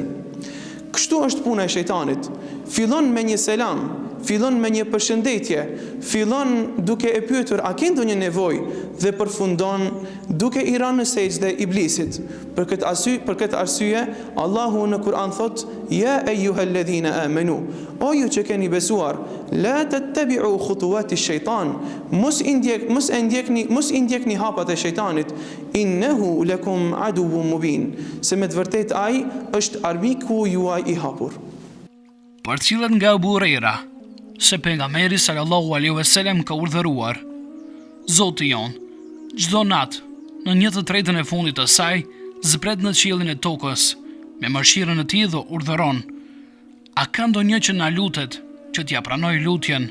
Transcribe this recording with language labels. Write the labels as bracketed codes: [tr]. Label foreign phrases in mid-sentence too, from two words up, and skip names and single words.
[sq] Kështu është puna e shejtanit. Fillon me një selam, fillon me një përshëndetje, fillon duke e pyetur a ke ndonjë nevojë dhe përfundon duke i rënë në sejdë iblisit. Për këtë arsye, Allahu në Kur'an thot: [ar] "يا أيها الذين آمنوا", [sq] o ju që keni besuar, [ar] لا تتبعوا خطوات الشيطان, [sq] mos i ndjekni hapat e shejtanit, [ar] إنه لكم عدو مبين, [sq] se me të vërtetë ai është armiku juaj i hapur. Përcillet nga Abu Huraira se pejgamberi [ar] صلى الله عليه وسلم [sq] ka urdhëruar: Zoti jon, çdo natë në 1/3 e fundit të saj zbret në qiellin e tokës me mëshirën e tij dhe urdhëron: a ka ndonjë që na lutet që t'ja pranoj lutjen?